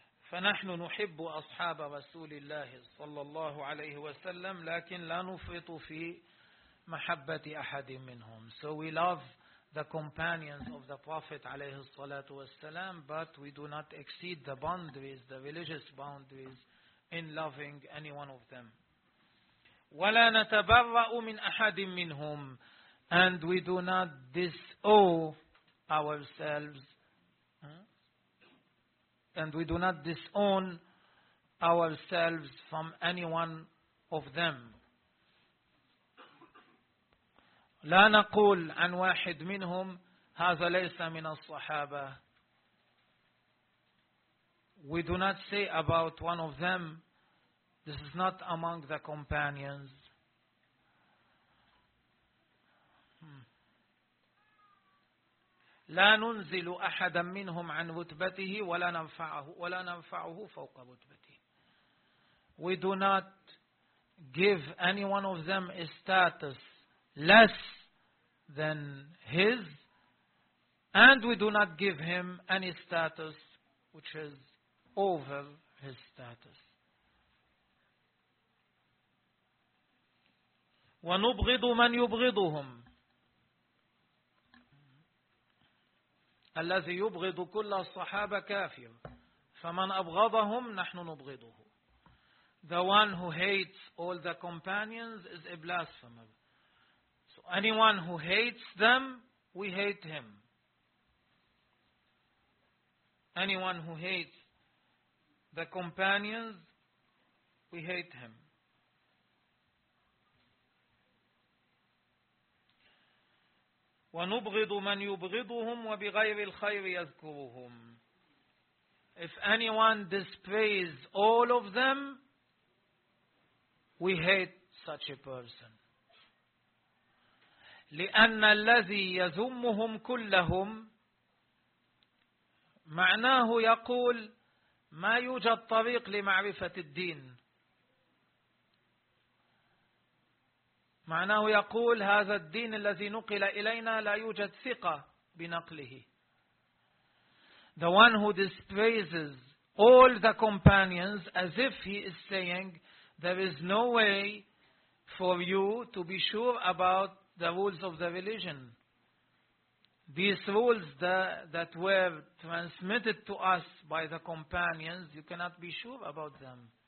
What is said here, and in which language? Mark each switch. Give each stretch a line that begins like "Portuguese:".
Arabic: فنحن نحب أصحاب رسول الله صلى الله عليه وسلم لكن لا نفرط في محبة أحد منهم.
English: So we love the companions of the Prophet
Arabic: عليه الصلاة والسلام
English: but we do not exceed the boundaries, the religious boundaries in loving any one of them.
Arabic: ولا نتبرأ من أحد منهم
English: and we do not disown ourselves and we do not disown ourselves from anyone of them.
Arabic: لا نقول عن واحد منهم هذا ليس من الصحابة.
English: We do not say about one of them, this is not among the companions.
Arabic: لا ننزل أحدا منهم عن رتبته ولا ننفعه فوق رتبته.
English: We do not give any one of them a status less than his, and we do not give him any status which is over his status.
Arabic: ونبغض من يبغضهم. الذي يبغض كل الصحابة كافر، فمن أبغضهم نحن نبغضه.
English: The one who hates all the companions is a blasphemer. So anyone who hates them, we hate him. Anyone who hates the companions, we hate him.
Arabic: ونبغض من يبغضهم وبغير الخير يذكرهم.
English: If anyone despises all of them, we hate such a person.
Arabic: لأن الذي يذمهم كلهم معناه يقول ما يوجد طريق لمعرفة الدين. معناه يقول هذا الدين الذي نقل إلينا لا يوجد ثقة بنقله.
English: The one who despises all the companions as if he is saying there is no way for you to be sure about the rules of the religion. These rules that were transmitted to us by the companions, you cannot be sure about them.